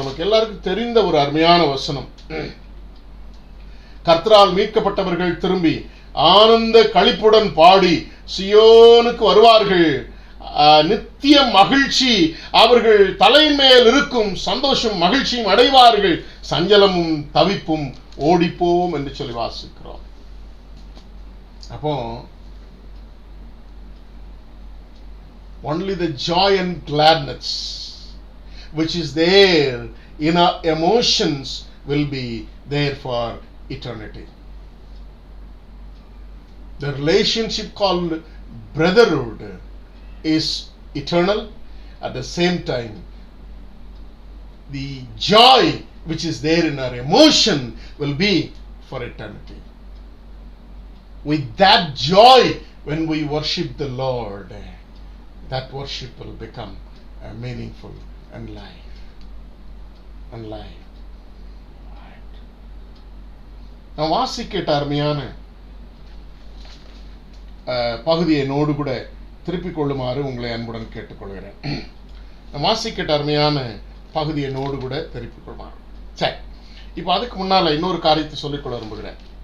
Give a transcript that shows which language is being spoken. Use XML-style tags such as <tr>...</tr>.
<ta>நமக்கு எல்லாருக்கும் தெரிந்த ஒரு அருமையான வசனம். கர்த்தரால் மீட்கப்பட்டவர்கள் திரும்பி ஆனந்த களிப்புடன் பாடி சியோனுக்கு வருவார்கள். நித்திய மகிழ்ச்சி அவர்கள் தலைமேல் இருக்கும், சந்தோஷம் மகிழ்ச்சியும் அடைவார்கள், சஞ்சலமும் தவிப்பும் ஓடிப்போம் என்று சொல்லி வாசிக்கிறோம். அப்போ</ta> <en>only the joy and gladness which is there in our emotions will be there for eternity. The relationship called brotherhood is eternal. At the same time, the joy which is there in our emotion will be for eternity. With that joy, when we worship the Lord, that worship will become meaningful and live. And live. Right.</en> <ta>நான் வாசிக்கிட்ட அருமையான பகுதியை node கூட திருப்பிக் கொள்ளுமாறு உங்களை அன்புடன் கேட்டுக்கொள்கிறேன். வாசிக்கிட்ட அருமையான பகுதியை நோடு கூட திருப்பிக் கொள்ளுமாறு. சரி, இப்போ அதுக்கு முன்னால் இன்னொரு காரியத்தை சொல்லிக்கொள்ள விரும்புகிறேன்.</ta>